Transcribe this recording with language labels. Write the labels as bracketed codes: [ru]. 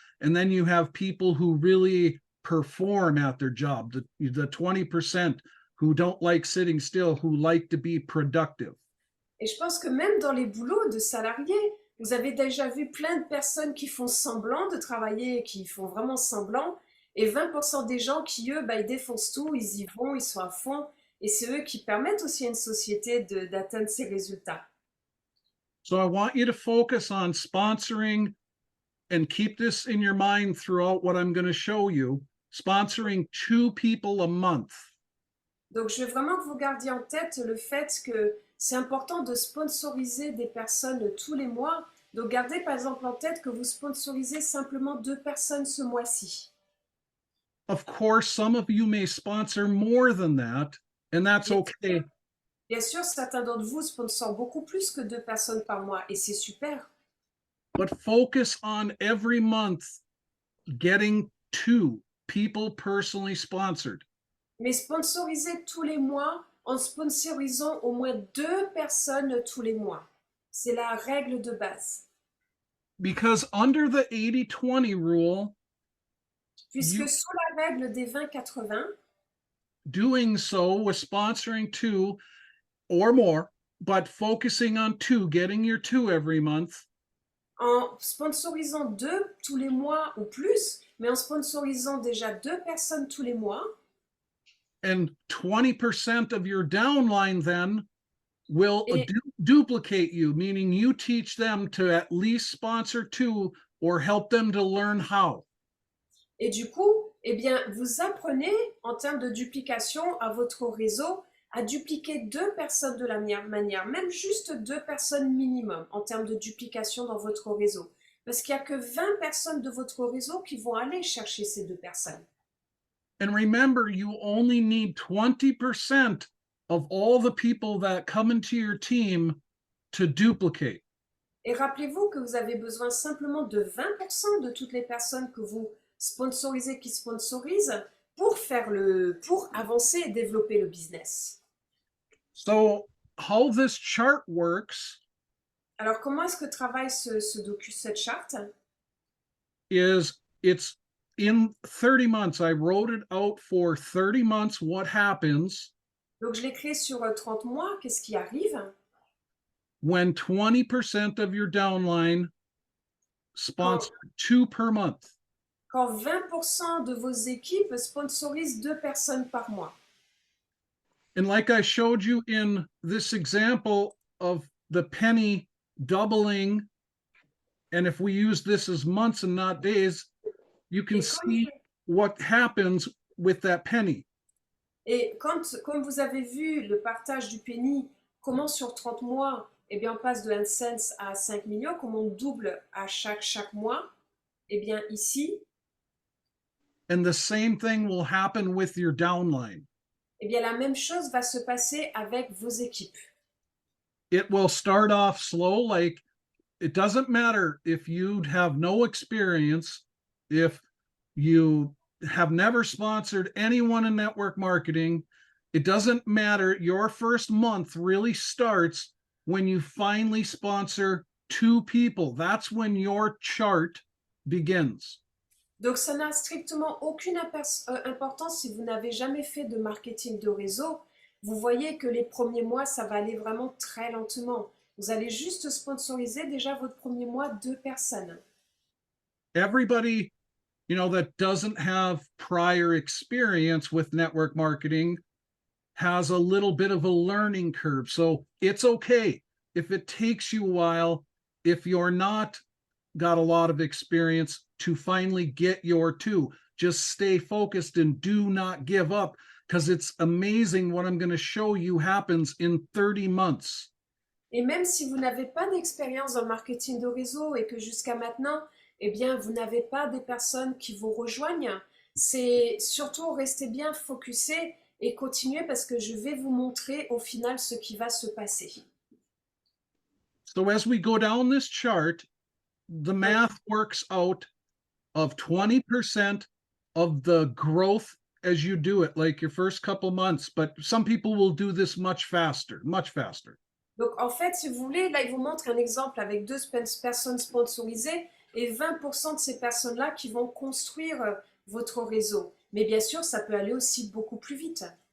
[en] And then you have people who really perform at their job, the 20% who don't like sitting still, who like to be productive. [fr] Et je pense que même dans les boulots de salariés, vous avez déjà vu plein de personnes qui font semblant de travailler, qui font vraiment semblant, et 20% des gens qui, eux, ils défoncent tout, ils y vont, ils sont à fond, et c'est eux qui permettent aussi à une société d'atteindre ces résultats. [en] So I want you to focus on sponsoring and keep this in your mind throughout what I'm going to show you, sponsoring 2 people a month. [fr] Donc, je veux vraiment que vous gardiez en tête le fait que c'est important de sponsoriser des personnes tous les mois. Donc, gardez par exemple en tête que vous sponsorisez simplement 2 personnes ce mois-ci. [en] Of course, some of you may sponsor more than that, and that's okay. [fr] Bien sûr, certains d'entre vous sponsorent beaucoup plus que 2 personnes par mois et c'est super. [en] But focus on every month getting 2 people personally sponsored. [fr] Mais sponsorisez tous les mois en sponsorisant au moins 2 personnes tous les mois. C'est la règle de base. [en] Because under the 80-20 rule, [fr] Puisque sous la règle des 20-80, [en] doing so with sponsoring 2 or more, but focusing on 2, getting your 2 every month, [fr] en sponsorisant 2 tous les mois ou plus, mais en sponsorisant déjà 2 personnes tous les mois, [en] and 20% of your downline then will [fr] Et- [en] duplicate you, meaning you teach them to at least sponsor 2 or help them to learn how. [fr] et du coup, eh bien, vous apprenez en termes de duplication à votre réseau à dupliquer 2 personnes de la même manière, même juste 2 personnes minimum en termes de duplication dans votre réseau. Parce qu'il n'y a que 20 personnes de votre réseau qui vont aller chercher ces 2 personnes. [en] And remember, you only need 20% of all the people that come into your team to duplicate. [fr] Et rappelez-vous que vous avez besoin simplement de 20% de toutes les personnes que vous sponsorisez, qui sponsorisent, pour avancer et développer le business. [en] So how this chart works [fr] Alors, comment est-ce que travaille cette charte? [en] is it's in 30 months. I wrote it out for 30 months. What happens [fr] Donc, je l'ai créé sur 30 mois. Qu'est-ce qui arrive [en] when 20% of your downline sponsor 2 per month? [fr] quand 20% de vos équipes sponsorisent 2 personnes par mois? [en] And like I showed you in this example of the penny doubling, and if we use this as months and not days, you can see what happens with that penny. [fr] Et comme vous avez vu le partage du penny, comment sur 30 mois, eh bien, on passe de 1 cent à 5 millions, comment on double à chaque mois? Eh bien, ici. [en] And the same thing will happen with your downline. [fr] eh bien la même chose va se passer avec vos équipes. [en] It will start off slow, like it doesn't matter if you have no experience, if you have never sponsored anyone in network marketing, it doesn't matter. Your first month really starts when you finally sponsor 2 people. That's when your chart begins. [fr] Donc ça n'a strictement aucune importance si vous n'avez jamais fait de marketing de réseau. Vous voyez que les premiers mois, ça va aller vraiment très lentement. Vous allez juste sponsoriser déjà votre premier mois 2 personnes. [en] Everybody, that doesn't have prior experience with network marketing has a little bit of a learning curve. So it's okay if it takes you a while, if you're not got a lot of experience, to finally get your 2. Just stay focused and do not give up, because it's amazing what I'm going to show you happens in 30 months. [fr] Et même si vous n'avez pas d'expérience dans le marketing de réseau et que jusqu'à maintenant, eh bien, vous n'avez pas des personnes qui vous rejoignent, c'est surtout rester bien focusé et continuer parce que je vais vous montrer au final ce qui va se passer. [en] So as we go down this chart, the math works out of 20% of the growth as you do it, like your first couple months, but some people will do this much faster, much faster. [fr] Donc en fait, si vous voulez, là, il vous montre un exemple avec 2 personnes sponsorisées et 20% de ces personnes-là qui vont construire votre réseau. Mais bien sûr, ça peut aller aussi beaucoup plus vite.